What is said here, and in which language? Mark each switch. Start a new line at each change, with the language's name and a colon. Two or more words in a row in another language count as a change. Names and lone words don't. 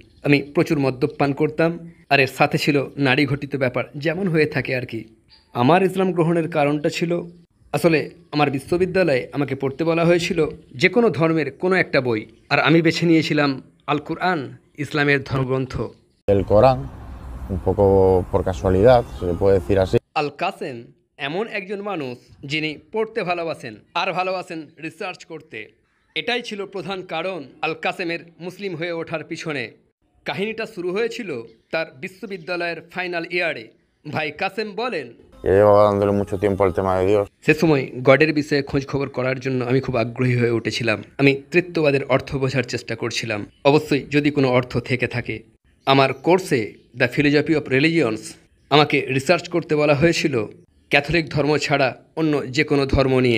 Bangla: আমি প্রচুর মদ্যপান করতাম, আর এর সাথে ছিল নারী ঘটিত ব্যাপার যেমন হয়ে থাকে আর কি। আমার ইসলাম গ্রহণের কারণটা ছিল, আসলে আমার বিশ্ববিদ্যালয়ে আমাকে পড়তে বলা হয়েছিল যে কোনো ধর্মের কোনো একটা বই, আর আমি বেছে নিয়েছিলাম আল কুরআন, ইসলামের ধর্মগ্রন্থ।
Spanish: El Corán, un poco por casualidad, se puede decir así.
Bangla: আল কাসেম এমন একজন মানুষ যিনি পড়তে ভালোবাসেন আর ভালোবাসেন রিসার্চ করতে। এটাই ছিল প্রধান কারণ আল কাসেমের মুসলিম হয়ে ওঠার পিছনে। কাহিনীটা শুরু হয়েছিল তার বিশ্ববিদ্যালয়ের
English: final year.
Bangla: ভাই কাসেম বলেন,
Spanish: Yo llevaba dándole mucho tiempo al tema de Dios.
Bangla: সে সময় গডের বিষয়ে খোঁজ খবর করার জন্য আমি খুব আগ্রহী হয়ে উঠেছিলাম। আমি তৃত্ববাদের অর্থ বোঝার চেষ্টা করছিলাম, অবশ্যই যদি কোনো অর্থ থেকে থাকে। আমার কোর্সে
English: the philosophy of religions
Bangla: আমাকে রিসার্চ করতে বলা হয়েছিল ক্যাথলিক ধর্ম ছাড়া অন্য যে কোনো ধর্ম নিয়ে।